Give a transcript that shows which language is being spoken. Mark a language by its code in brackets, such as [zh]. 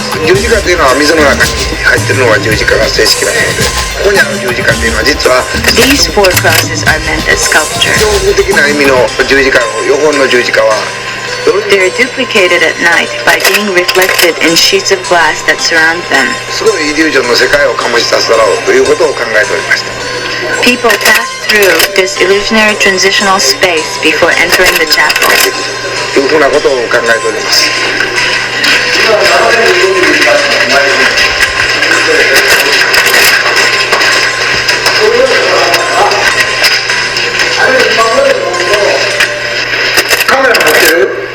[ja] 十字架っていうのは水の中に入ってるのが十字架が正式なもので、ここにある十字架っていうのは実は [en] These 4 crosses are meant as sculpture. [ja] 標準的な意味の十字架の横の十字架は [en] They are duplicated at night by being reflected in sheets of glass that surround them. [ja] すごいイリュージョンの世界を醸し出すだろうということを考えておりました。 [en] People pass through this illusionary transitional space before entering the chapel. [ja] というふうなことを考えております。カメラ持ってる？